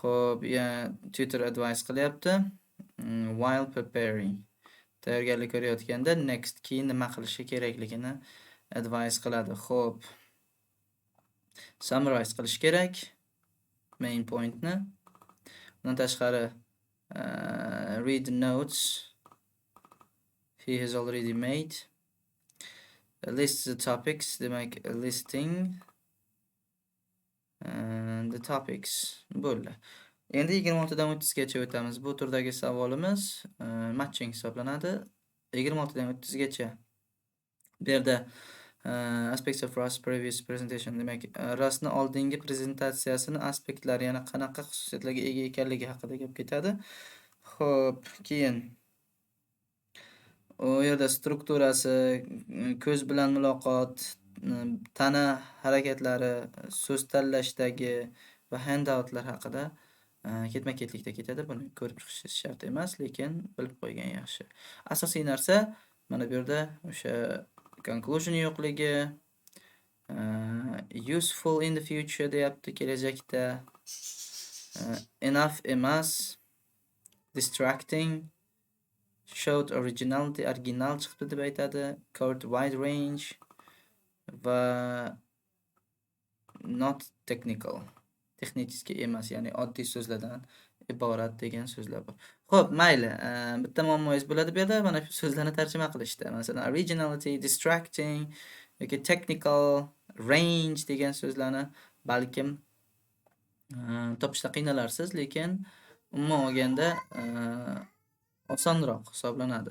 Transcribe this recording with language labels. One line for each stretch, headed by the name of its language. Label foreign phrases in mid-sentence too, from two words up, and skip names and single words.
Uzbek: Xo'p,
English: tutor advice
Uzbek: qilyapti.
English: while preparing.
Uzbek: Tayyorgarlik ko'rayotganda next keyin nima qilishi kerakligini advice qiladi. Xo'p. Summarize qilish kerak
English: main pointni.
Uzbek: Bundan tashqari
English: read notes he has already made. List the topics, demak listing the topics bo'ldi.
Uzbek: Endi 26 dan 30 gacha o'tamiz. Bu turdagi savolimiz matching hisoblanadi. 26 dan 30 gacha. Bu yerda
English: aspects of Rust previous presentation,
Uzbek: demak Rust'ni oldingi prezentatsiyasini aspektlari, yana qanaqa xususiyatlarga ega ekanligi haqida gap ketadi. Xo'p, keyin u yerda strukturasi, ko'z bilan muloqot, tana harakatlari, so'z tanlashdagi va handoutlar haqida ketma-ketlikda ketadi. Buni ko'rib chiqishingiz shart emas, lekin bilib qo'ygan yaxshi. Asosiy narsa mana bu yerda o'sha conclusion yo'qligi,
English: useful in the future
Uzbek: deyapti, kelajakda,
English: enough emas, distracting, showed originality, original
Uzbek: chiqdi deb aytadi,
English: covered wide range va not technical,
Uzbek: texnik emas, ya'ni oddiy so'zlardan iborat degan so'zlar bor. Xo'p, mayli, bitta muammoingiz bo'ladi bu yerda, mana shu so'zlarni tarjima qilishda. Masalan, originality, distracting yoki technical, range degan so'zlarni balkim topishda qiynalarsiz, lekin umuman olganda osonroq hisoblanadi.